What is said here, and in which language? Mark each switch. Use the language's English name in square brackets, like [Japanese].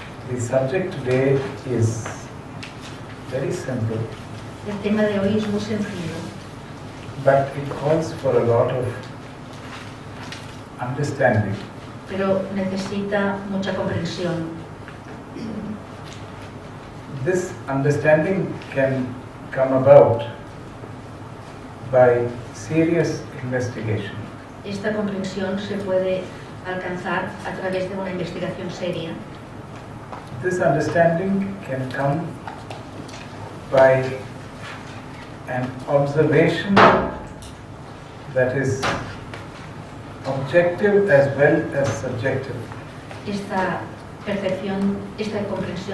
[English] the subject today is very simple, [Spanish] el tema de hoy es muy sencillo, [English] but it calls for a lot of understanding. [Spanish] pero necesita mucha comprensión. [English] This understanding can come about by serious investigation. [Spanish] Esta comprensión se puede alcanzar a través de una investigación seria. [English] This understanding can come by an observation that is objective as well as subjective. [Spanish] Esta percepción, esta comprensión